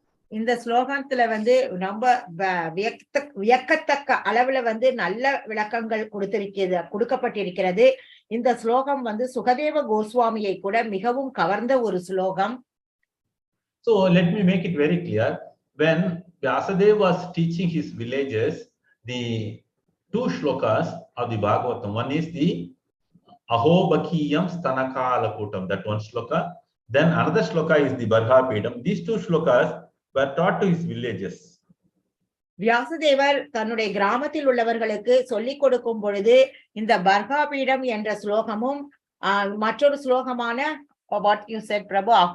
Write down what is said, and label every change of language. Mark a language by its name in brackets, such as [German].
[Tamil] இந்த ஸ்லோகத்துல ரொம்ப வியக்கத்தக்க அளவுல நல்ல விளக்கங்கள் கொடுக்கப்பட்டிருக்கிறது. இந்த ஸ்லோகம் சுகதேவ கோஸ்வாமியை கூட மிகவும் கவர்ந்த ஒரு ஸ்லோகம். [English] So let me make it very clear. When Vyasadeva was teaching his villagers the two shlokas of the Bhagavatam, one is the Ahobakiyam Stanakalakutam, that one shloka. Then another shloka is the Barhapedam. These two shlokas were taught to his villagers. [Tamil] வியாசதேவர் தன்னுடைய கிராமத்தில் உள்ளவர்களுக்கு சொல்லிக் கொடுக்கும் பொழுது இந்த பர்ஹாபீடம் என்ற ஸ்லோகமும் மற்றொரு ஸ்லோகமான [English] what you said [Tamil] பிரபு